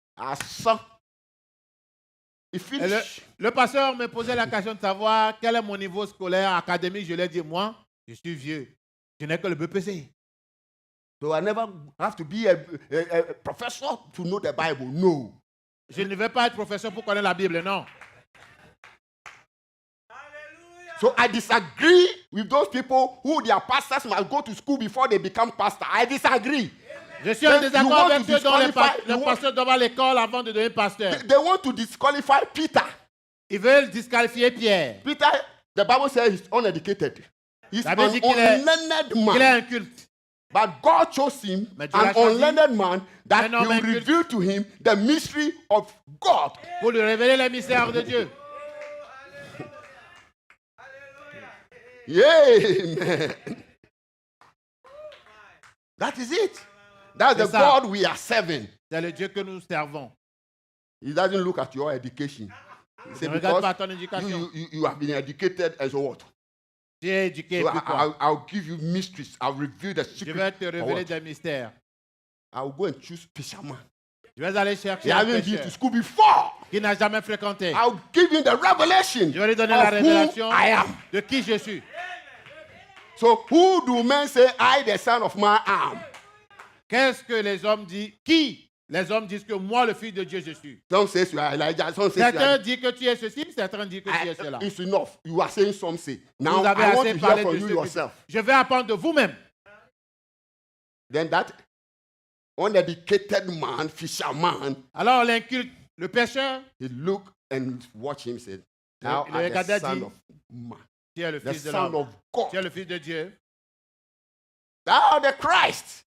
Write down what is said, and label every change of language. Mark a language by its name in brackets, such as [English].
[English] I saw. It [French] Et [English] finished. [French] le pasteur me posait la question de savoir quel est mon niveau scolaire, académique. Je lui ai dit, moi, je suis vieux. Je n'ai que le BPC. [English] So I never have to be a professor to know the Bible. No. [French] Je ne vais pas être professeur pour connaître la Bible, non. [English] So I disagree with those people who their pastors must go to school before they become pastor. I disagree. [French] Je suis en [English] Then you [French] désaccord [English] want [French] avec [English] to [French] ceux dont les [English] disqualify- [French] pasteurs doivent aller à l'école avant de devenir pasteur. [English] They want to disqualify Peter. [French] Ils veulent disqualifier Pierre. [English] Peter, the Bible says he's uneducated. He's [French] La [English] an [French] Bible dit qu'il est- [English] unlearned [French] Il [English] man. [French] est inculte. [English] But God chose him, [French] Mais Dieu l'a [English] an [French] choisi. [English] unlearned man, that [French] Un [English] he [French] homme [English] will [French] inculte. [English] reveal to him the mystery of God. [French] Pour lui révéler les mystères de Dieu. [English] Yeah, amen. That is it. That's the [French] C'est ça. [English] God we are serving. [French] C'est le Dieu que nous servons. [English] He doesn't look at your education. He [French] Ne [English] said, [French] regarde pas [English] because [French] ton éducation. [English] you have been educated and so what? [French] Tu es éduqué. [English] So [French] puis quoi? [English] I'll give you mysteries. I'll reveal the [French] Je vais [English] secret. [French] te [English] or [French] révéler [English] what? [French] des mystères. [English] I'll go and choose fisherman. [French] Je vais aller [English] He [French] chercher un [English] hasn't been to [French] pêcheur [English] school before. [French] qui n'a jamais fréquenté. [English] I'll give him the revelation [French] Je vais lui donner la [English] of who [French] révélation [English] I am. [French] de qui je suis. [English] So who do men say I, the son of man, am? [French] Qu'est-ce que les hommes disent? Qui? Les hommes disent que moi, le Fils de Dieu, je suis. [English] Some say you are Elijah. Some say you [French] Certains [English] are. [French] disent que tu es ceci, certains disent que tu es cela. [English] It's enough. You are saying some say. Now [French] Vous avez [English] I want [French] assez [English] to hear [French] parlé [English] from [French] de [English] you [French] ce que- [English] yourself. [French] Je vais apprendre de vous-même. [English] Then that uneducated man, fisherman, [French] Alors l'inculte, le pécheur, [English] he look and watch him say, [French] Le- [English] "Thou [French] le [English] art the [French] regardait [English] son [French] dit, [English] of man, [French] tu es le [English] the [French] Fils de [English] son [French] l'homme. [English] of God, [French] Tu es le Fils de Dieu. [English] thou art the Christ,